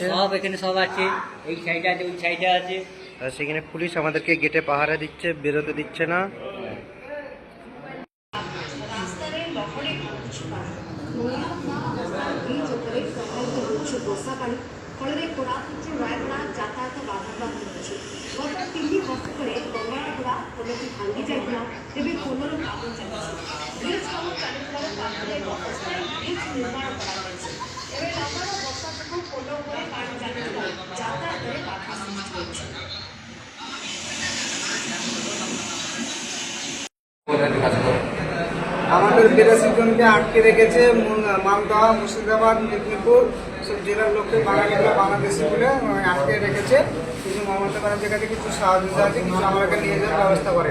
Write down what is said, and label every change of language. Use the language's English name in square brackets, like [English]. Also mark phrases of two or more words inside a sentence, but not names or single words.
[Bangla] সব এখানে সব আছে, এই সাইডে আছে, ওই সাইডে আছে। আর সেখানে পুলিশ আমাদেরকে গেটে পাহারা দিচ্ছে, বেরোতে দিচ্ছে না। [Odia] ফଳରେ କୋରାପୁଟ ରାୟଗଡ଼ା ଯାତାୟାତ ବାଧାପ୍ରାପ୍ତ ହୋଇଛି। ଗତ 3 ବର୍ଷ ତଳେ ଗଙ୍ଗରାଗୁଡ଼ା ପୋଲଟି ଭାଙ୍ଗି ଯାଇଥିଲା, ଏବେ ପୋଲର କାମ ଚାଲିଛି। ବ୍ରିଜ୍ କାମ ଚାଲିଥିବାର ପାଖରେ ଅବସ୍ଥାରେ ବ୍ରିଜ୍ ନିର୍ମାଣ କରାଯାଇଛି। ଏବେ ଲଗାଣ ବର୍ଷା ଯୋଗୁଁ ପୋଲ ଉପରେ ପାଣି ଚାଲିଥିବା ଯାତାୟାତରେ ବାଧା ସୃଷ୍ଟି ହୋଇଛି। [Bangla] আমাদের ৮২ জনকে আটকে রেখেছে মালদা, মুর্শিদাবাদ, মেদিনীপুর সব জেলার লোককে বাঙালিরা বাংলাদেশি বলে আটকে রেখেছে। কিন্তু মমতা ব্যানার্জির কাছে কিছু সাহায্য আছে, কিছু আমাকে নিয়ে যাওয়ার ব্যবস্থা করেন।